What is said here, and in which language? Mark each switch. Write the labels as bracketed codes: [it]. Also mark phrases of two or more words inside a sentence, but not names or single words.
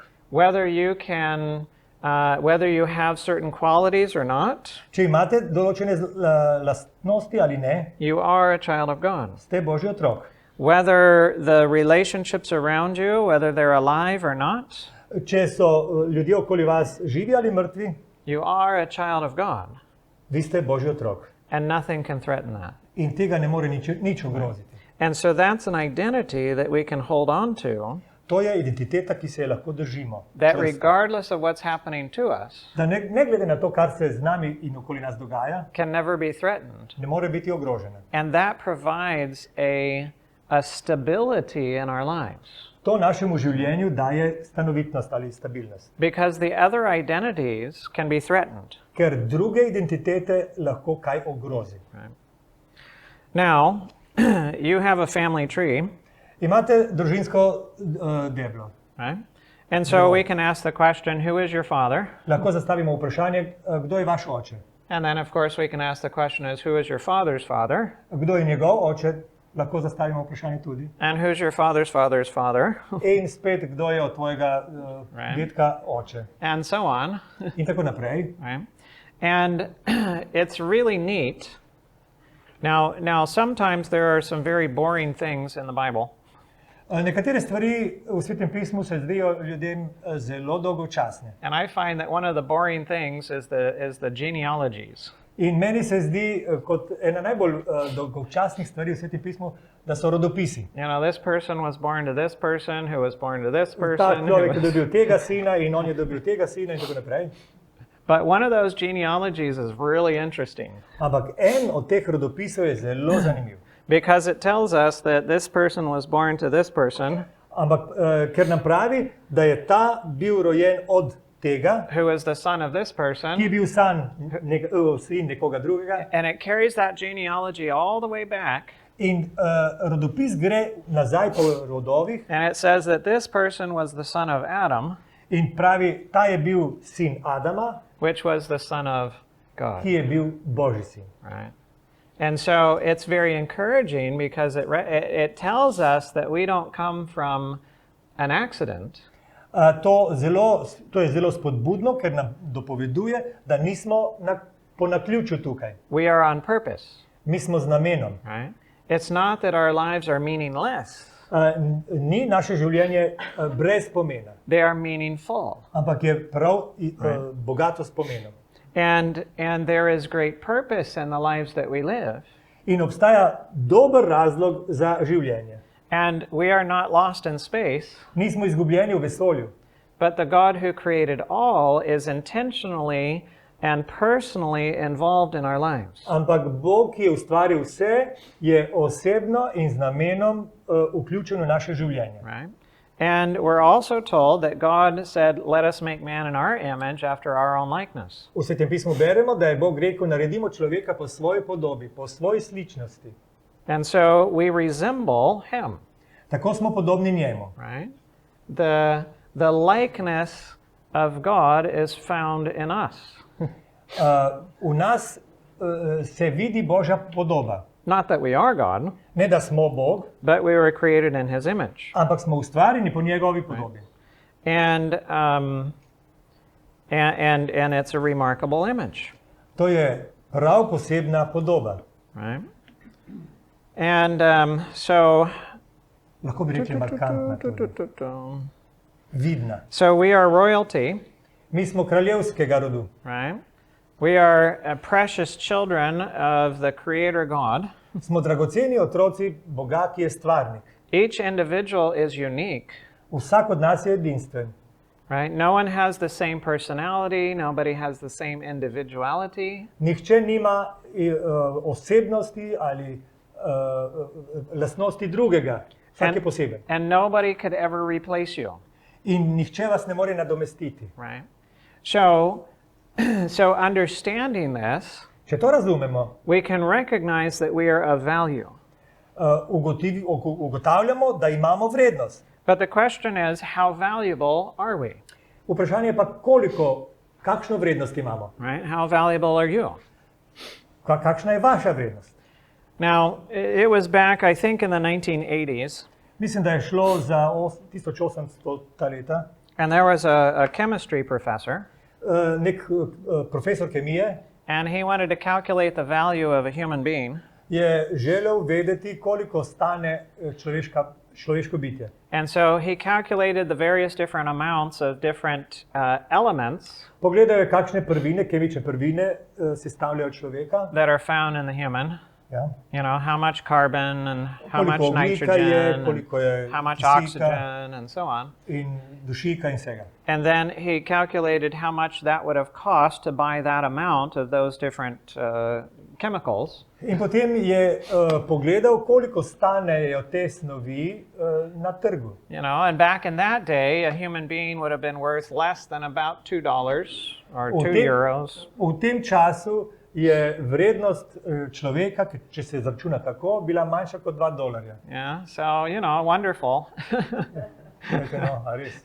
[en] Whether you can, whether you have certain qualities or not, [sl] Če imate določene lastnosti ali ne, [en] you are a child of God. [sl] ste Božji otrok. [en] Whether the relationships around you, whether they're alive or not, [sl] Če so ljudje okoli vas živi ali mrtvi, [en] you are a child of God. [sl] vi ste Božji otrok. [en] And nothing can threaten that. [sl] In tega ne more nič ogroziti. [en] And so that's an identity that we can hold on to, [sl] To je identiteta, ki se je lahko držimo. [en] that regardless of what's happening to us, [sl] Da ne glede na to, kar se z nami in okoli nas dogaja, [en] can never be threatened. [sl] ne more biti ogrožena. [en] And that provides a stability in our lives. [sl] To našemu življenju daje stanovitnost ali stabilnost. [en] Because the other identities can be threatened. [sl] Ker druge identitete lahko kaj ogrozi. [en] Now, you have a family tree, [sl] Imate družinsko deblo. [en] right? And so we can ask the question, who is your father? [sl] Lahko zastavimo vprašanje, kdo je vaš oče? [en] And then, of course, we can ask the question is, who is your father's father? [sl] Kdo je njegov oče? Lahko zastavimo vprašanje tudi. [en] And who's your father's father's father? [sl] In spet, kdo je od tvojega dedka oče? [en] And so on, [sl] In tako naprej. [en] right? And it's really neat. Now, sometimes there are some very boring things in the Bible. [sl] Nekatere stvari v Svetem pismu se zdijo ljudem zelo dolgočasne. [en] And I find that one of the boring things is the genealogies. [sl] In meni se zdi kot ena najbolj dolgočasnih stvari v Svetem pismu, da so rodopisi. [en] This person was born to this person, who was born to this [sl] Ta [en] person. [sl] človek je dobil tega sina in on je dobil tega sina in tako naprej. [en] But one of those genealogies is really interesting [sl] Ampak en od teh rodopisov je zelo zanimiv. [en] because it tells us that this person was born to this person, [sl] Ampak ker nam pravi, da je ta bil rojen od tega, [en] who is the son of this [sl] ki [en] person, [sl] je bil sin nekoga drugega. [en] and it carries that genealogy all the way back. [sl] In rodopis gre nazaj po rodovih [en] And it says that this person was the son of Adam, [sl] in pravi, ta je bil sin Adama, [en] which was the son of God. [sl] ki je bil Božji sin. [en] Right? And so it's very encouraging because it tells us that we don't come from an accident, [sl] To je zelo spodbudno, ker nam dopoveduje, da nismo po naključju tukaj. [en] we are on purpose. [sl] Mi smo z namenom. [en] Right? It's not that our lives are meaningless, [sl] Ni naše življenje brez pomena, [en] they are meaningful. [sl] ampak je prav bogato s pomenom. [en] And there is great purpose in the lives that we live. [sl] In obstaja dober razlog za življenje. [en] And we are not lost in space, [sl] Nismo izgubljeni v vesolju, [en] but the God who created all is intentionally and personally involved in our lives. [sl] ampak Bog, ki je ustvaril vse, je osebno in z namenom vključen v naše življenje. [en] Right? And we're also told that God said, let us make man in our image after our own likeness. [sl] V Svetem pismu beremo, da je Bog rekel, naredimo človeka po svoji podobi, po svoji sličnosti. [en] And so we resemble him, [sl] Tako smo podobni njemu. [en] right? The likeness of God is found in us. [sl] V nas se vidi Božja podoba. [en] Not that we are God, [sl] Ne, da smo Bog, [en] but we were created in his image. [sl] ampak smo ustvarjeni po njegovi podobi. [en] And it's a remarkable image, [sl] To je prav posebna podoba. [en] right? And so [sl] Lahko bi rekli markantna, tudi. Vidna. [en] So we are royalty, [sl] Mi smo kraljevskega rodu. [en] right? We are precious children of the Creator God. [sl] Smo dragoceni otroci Boga, ki je stvarnik. [en] Each individual is unique, [sl] Vsak od nas je edinstven. [en] right? No one has the same personality, nobody has the same individuality. [sl] Nihče nima osebnosti ali lastnosti drugega. Vsak je poseben. [en] And nobody could ever replace you, [sl] In nihče vas ne more nadomestiti. [en] right? So understanding this, [sl] Če to razumemo, [en] we can recognize that we are of value. [sl] ugotavljamo, da imamo vrednost. [en] But the question is, how valuable are we, [sl] Vprašanje je pa, kakšno vrednost imamo. [en] right? How valuable are you? [sl] Kakšna je vaša vrednost? [en] Now, it was back, I think, in the 1980s, [sl] Mislim, da je šlo za 1800 leta. [en] and there was a chemistry professor, [sl] Nek profesor kemije [en] and he wanted to calculate the value of a human being. [sl] je želel vedeti, koliko stane človeško bitje. [en] And so he calculated the various different amounts of different elements [sl] Pogledal je, kakšne prvine, kemične prvine sestavljajo človeka. [en] that are found in the human. [sl] Ja. [en] You know, how much carbon and how much [sl] Koliko ogljika je, [en] nitrogen, and [sl] koliko je [en] how much [sl] kisika [en] oxygen, and so on. [sl] in dušika in vsega. [en] And then he calculated how much that would have cost to buy that amount of those different chemicals. [sl] In potem je pogledal, koliko stanejo te snovi na trgu. [en] You know, and back in that day, a human being would have been worth less than about $2 or €2. [sl] V tem času je vrednost človeka, če se izračuna tako, bila manjša kot $2. [en] Yeah, so, you know, wonderful. [sl] No, a res.